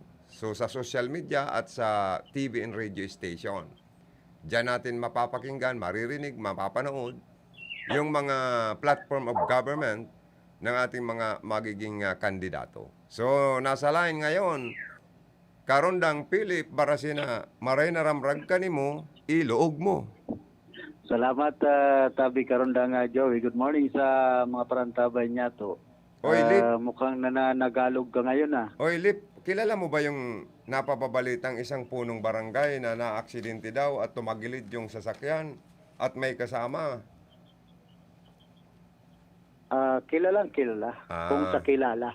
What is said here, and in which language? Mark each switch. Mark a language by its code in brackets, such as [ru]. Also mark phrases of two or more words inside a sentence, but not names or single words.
[tl] So sa social media at sa [en] TV and radio station. [tl] Diyan natin mapapakinggan, maririnig, mapapanood yung mga [en] platform of government [tl] ng ating mga magiging kandidato. So, nasa line ngayon, [bik] Karondang Philip Barasina, maray na ramrag ka nimo, iluog mo. Salamat, Tabi Karondang Joey. [en] Good morning [bik] sa mga parantabay niya to. Oy, Lip. [tl] Mukhang nananagalog ka ngayon Oy, Lip, kilala mo ba yung napapabalitang isang punong barangay na naaksidente daw at tumagilid yung sasakyan at may kasama? Kilala. Kung sa kilala.